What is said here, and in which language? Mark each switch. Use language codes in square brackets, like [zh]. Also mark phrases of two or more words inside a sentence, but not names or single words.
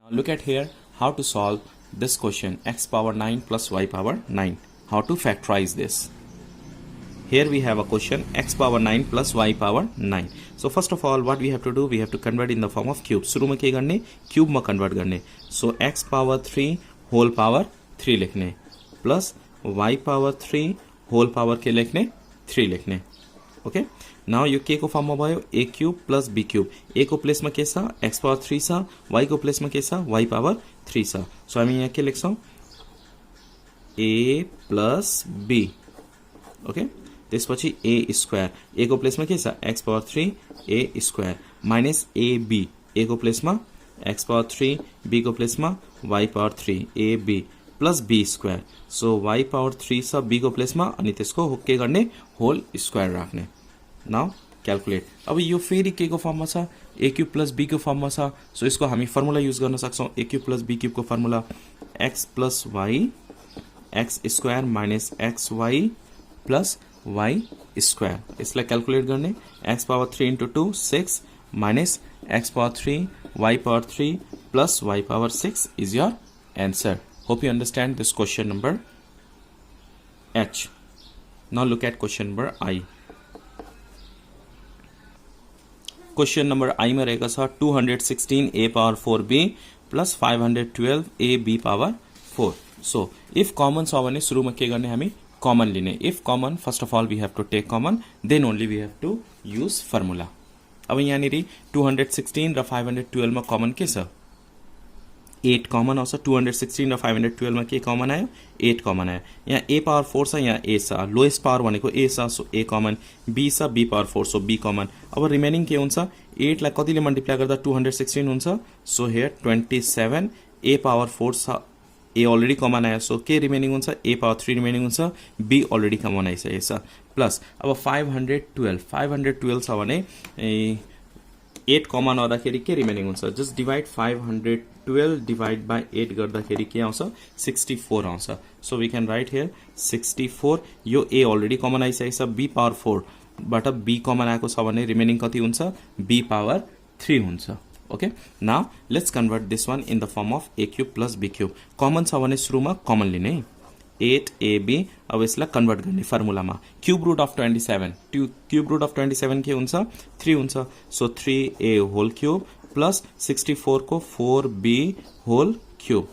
[en] Look at here how to solve this question x power 9 plus y power 9. How to factorize this. Here we have a question x power 9 plus y power 9. So first of all what we have to do, we have to convert in the form of cube. [hi] सुरु में के करने cube में convert करने. So x power 3 whole power 3 लिखने plus y power 3 whole power के लिखने 3 लिखने. [en] okay now [ne] यो के को फर्म में भयो a क्यूब प्लस b क्यूब. a को प्लेस में के छ x पावर 3 छ, y को प्लेस में के छ y पावर 3 छ. सो हामी यहाँ के लेख्छौं a प्लस b. ओके त्यसपछि a स्क्वायर, a को प्लेस में के छ x पावर 3 a स्क्वायर माइनस ab, a को प्लेस में x पावर 3, b को प्लेस में y पावर 3 ab प्लस b स्क्वायर. सो y पावर 3 छ b को प्लेस में अनि त्यसको के गर्ने [en] whole square [ne] राख्ने. [en] now calculate. [ne] अब यो फेरि के को फर्ममा छ a क्यूब प्लस b को फर्ममा छ. सो यसको हामी [en] formula use [ne] गर्न सक्छौं. a क्यूब प्लस b क्यूब को फर्मुला x प्लस y x स्क्वायर माइनस xy प्लस y स्क्वायर. यसलाई क्याल्कुलेट गर्ने x पावर 3 into 2 6 माइनस x पावर 3 y पावर 3 प्लस y पावर 6 [en] is your answer. Hope you understand this question number H. Now look at question number I. question number I [hi] में रहेगा छ 216 a पावर 4b प्लस 512 a b पावर 4. [en] so if common [ne] छ भने सुरुमा के गर्ने हामी कॉमन लिने. [en] if common first of all we have to take common, then only we have to use formula. [ne] अब यहाँनिर 216 र 512 मा कॉमन के छ 8 कॉमन आउँछ. 216 र 512 मा के कॉमन आयो 8 कॉमन आयो. यहाँ a पावर 4 छ, यहाँ a छ, [en] lowest power [ne] भनेको a छ, सो a कॉमन. b छ b पावर 4 सो b कॉमन. अब रिमेनिङ के हुन्छ 8 लाई कतिले मल्टिप्लाई गर्दा 216 हुन्छ. [en] so here [ne] 27 a पावर 4 छ, a [en] already common [ne] आयो, सो के रिमेनिङ हुन्छ a पावर 3 रिमेनिङ हुन्छ, b [en] already common [ne] आइसकेको छ प्लस. अब 512 छ भने 8 कॉमन आउँदाखेरि के रिमेनिङ हुन्छ [en] just divide 512 divide by 8 [ne] गर्दाखेरि के आउँछ 64 आउँछ. [en] so we can write here 64. [ne] यो a [en] already common [ne] आइसकेको छ, b पावर 4 बाट b कॉमन आएको छ भने रिमेनिङ कति हुन्छ b पावर 3 हुन्छ. [en] okay now let's convert this one in the form of a cube plus b cube. [ne] कॉमन छ भने सुरुमा कॉमन लिने 8ab. अब यसलाई कन्भर्ट गर्ने फर्मुलामा [en] cube root of 27. cube root of 27 [ne] के हुन्छ 3 हुन्छ. सो 3a [en] whole cube plus 64 [ne] को 4b [en] whole cube.